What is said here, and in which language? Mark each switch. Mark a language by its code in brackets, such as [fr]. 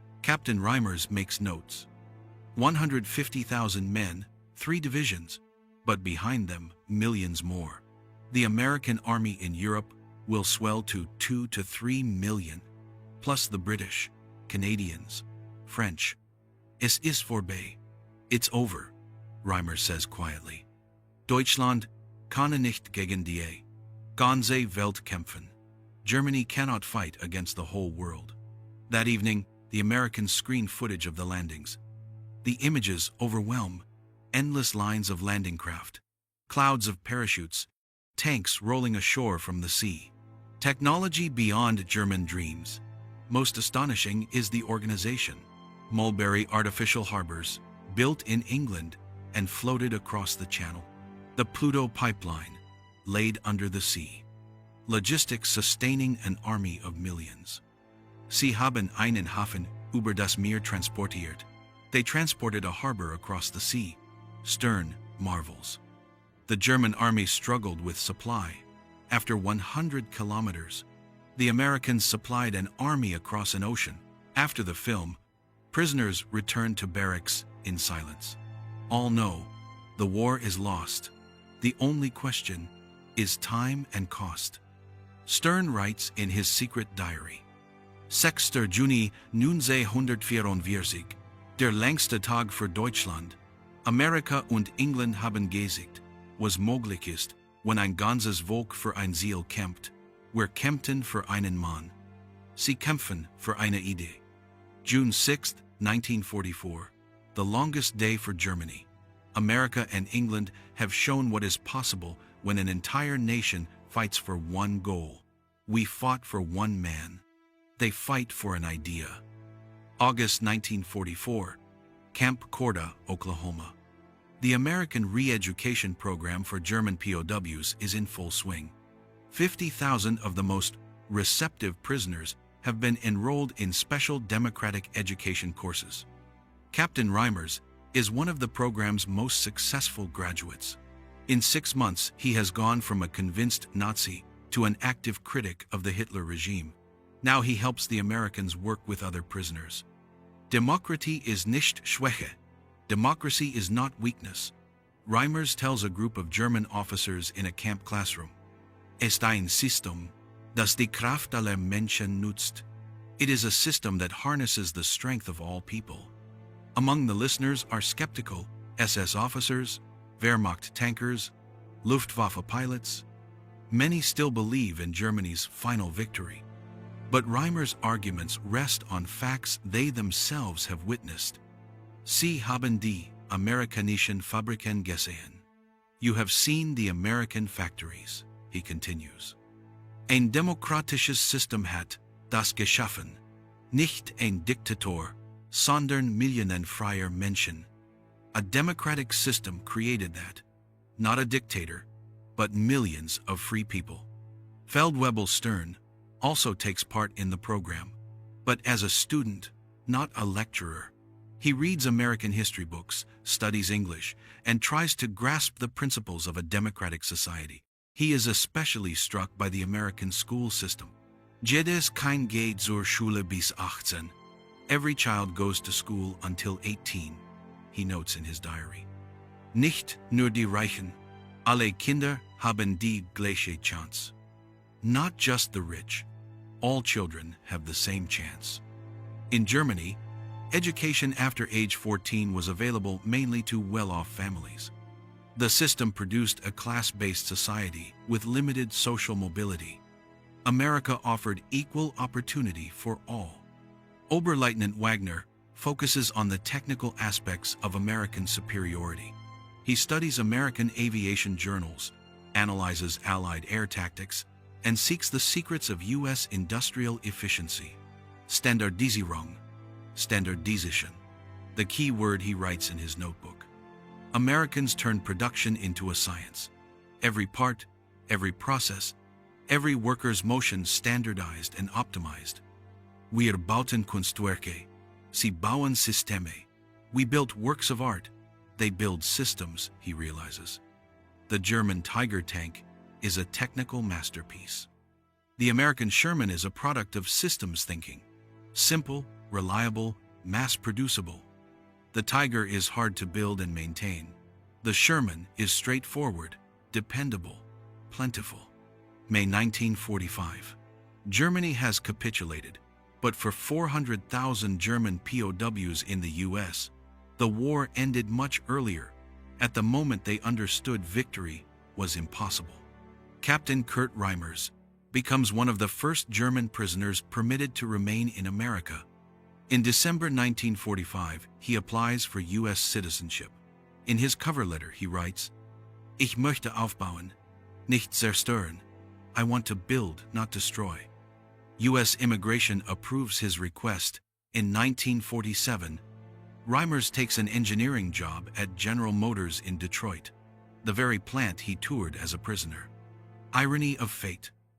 [en] Captain Reimers makes notes. 150,000 men, 3 divisions, but behind them, millions more. The American army in Europe will swell to 2 to 3 million, plus the British, Canadians, French. [de] Es ist vorbei. [en] It's over, Reimers says quietly. [de] Deutschland kann nicht gegen die ganze Welt kämpfen. [en] Germany cannot fight against the whole world. That evening, the Americans screen footage of the landings. The images overwhelm. Endless lines of landing craft, clouds of parachutes, tanks rolling ashore from the sea. Technology beyond German dreams. Most astonishing is the organization. Mulberry artificial harbors, built in England and floated across the channel. The Pluto pipeline, laid under the sea. Logistics sustaining an army of millions. [de] Sie haben einen Hafen über das Meer transportiert. [en] They transported a harbor across the sea. Stern marvels. The German army struggled with supply. After 100 kilometers, the Americans supplied an army across an ocean. After the film, prisoners returned to barracks in silence. All know the war is lost. The only question is time and cost. Stern writes in his secret diary. [de] 6. Juni 1944, der längste Tag für Deutschland. Amerika und England haben gesiegt, was möglich ist, wenn ein ganzes Volk für ein Ziel kämpft. Wir kämpften für einen Mann. Sie kämpfen für eine Idee. [en] June 6, 1944. The longest day for Germany. America and England have shown what is possible when an entire nation fights for one goal. We fought for one man. They fight for an idea. August 1944. Camp Corda, Oklahoma. The American re-education program for German POWs is in full swing. 50,000 of the most receptive prisoners have been enrolled in special democratic education courses. Captain Reimers is one of the program's most successful graduates. In 6 months, he has gone from a convinced Nazi to an active critic of the Hitler regime. Now he helps the Americans work with other prisoners. [de] Demokratie ist nicht Schwäche. [en] Democracy is not weakness. Reimers tells a group of German officers in a camp classroom. [de] Es ist ein System, das die Kraft aller Menschen nutzt. [en] It is a system that harnesses the strength of all people. Among the listeners are skeptical SS officers, Wehrmacht tankers, Luftwaffe pilots. Many still believe in Germany's final victory. But Reimers' arguments rest on facts they themselves have witnessed. [de] Sie haben die amerikanischen Fabriken gesehen. [en] You have seen the American factories, he continues. [de] Ein demokratisches System hat das geschaffen, nicht ein Diktator, sondern Millionen freier Menschen. [en] A democratic system created that, not a dictator, but millions of free people. Feldwebel Stern also takes part in the program, but as a student, not a lecturer. He reads American history books, studies English, and tries to grasp the principles of a democratic society. He is especially struck by the American school system. [de] Jedes Kind geht zur Schule bis 18. [en] Every child goes to school until 18, he notes in his diary. [de] Nicht nur die Reichen. Alle Kinder haben die gleiche Chance. [en] Not just the rich. All children have the same chance. In Germany, education after age 14 was available mainly to well-off families. The system produced a class-based society with limited social mobility. America offered equal opportunity for all. Oberleutnant Wagner focuses on the technical aspects of American superiority. He studies American aviation journals, analyzes Allied air tactics, and seeks the secrets of U.S. industrial efficiency. Standardisierung, Standardisation, the key word he writes in his notebook. Americans turned production into a science. Every part, every process, every worker's motion standardized and optimized. [de] Wir bauten Kunstwerke, sie bauen Systeme. [en] We built works of art, they build systems, he realizes. The German Tiger tank is a technical masterpiece. The American Sherman is a product of systems thinking. Simple, reliable, mass-producible. The Tiger is hard to build and maintain. The Sherman is straightforward, dependable, plentiful. May 1945. Germany has capitulated, but for 400,000 German POWs in the U.S., the war ended much earlier, at the moment they understood victory was impossible. Captain Kurt Reimers becomes one of the first German prisoners permitted to remain in America. In December 1945, he applies for U.S. citizenship. In his cover letter, he writes, [de] Ich möchte aufbauen, nicht zerstören. [en] I want to build, not destroy. U.S. immigration approves his request. In 1947, Reimers takes an engineering job at General Motors in Detroit, the very plant he toured as a prisoner. Irony of fate.